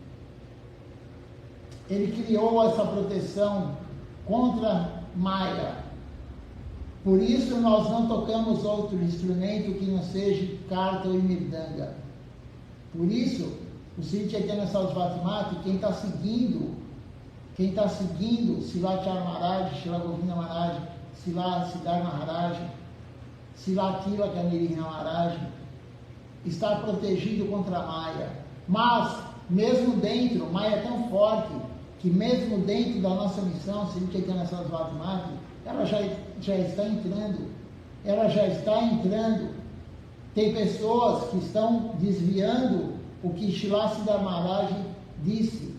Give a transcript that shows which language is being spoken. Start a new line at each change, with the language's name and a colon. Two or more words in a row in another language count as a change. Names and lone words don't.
Portuguese: Ele criou essa proteção contra Maya. Por isso nós não tocamos outro instrumento que não seja karta ou mirdanga. Por isso, o Sri Chaitanya Sarasvati Mati, quem está seguindo Srila Maharaj, Srila Govinda Maharaj, Srila Siddhar Maharaj, Srila Tilaka Nirihina Maharaj, está protegido contra a Maya. Mas, mesmo dentro, Maya é tão forte, que mesmo dentro da nossa missão, Sri Chaitanya Sarasvati Mati, ela já está entrando. Tem pessoas que estão desviando o que Srila Siddhar Maharaj disse.